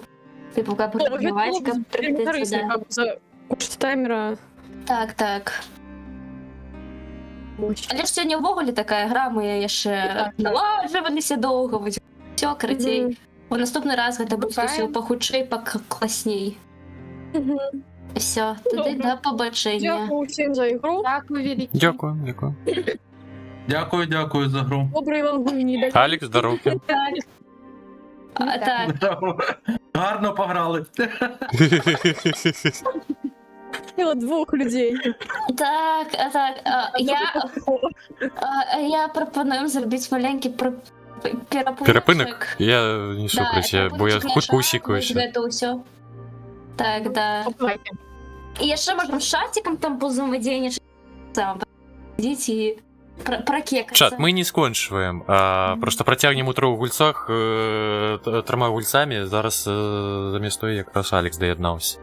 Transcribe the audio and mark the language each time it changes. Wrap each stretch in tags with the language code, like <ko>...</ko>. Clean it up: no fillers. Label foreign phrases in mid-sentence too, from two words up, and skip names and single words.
<be>Тыпу, каб рунгаваць, каб прыйдзецца, да. За кошт таймера. Так. Але ж сёння ўвогуле такая гра, мы яшчэ наладжваліся доўга, вось усё, карацей. У наступны раз гэта будзе ўсё пахутчэй, пакласней.</be> <uk>Все, тоді до побачення. Дякую всім за ігру. Дякую, великі. Дякую за гру. Доброї вам гульні. Алік, здоровки. Так. Гарно пограли.</uk> <ru>встретила 2 людей.</ru> <uk>Так, я пропоную зробити маленький Перепинок? Я не</uk> <be>Да, супраць, бо я хутка усікаюся. Гэта ўсё. Так, да. Давайте. І яшчэ можам з чатикам там позаемадзейнічаць. Ідзіце і пракекацца. Чат, мы не скончваем, просто працягнем у 3 гульцах 3 гульцамі, зараз замест той якраз Алекс даяднаўся.</be>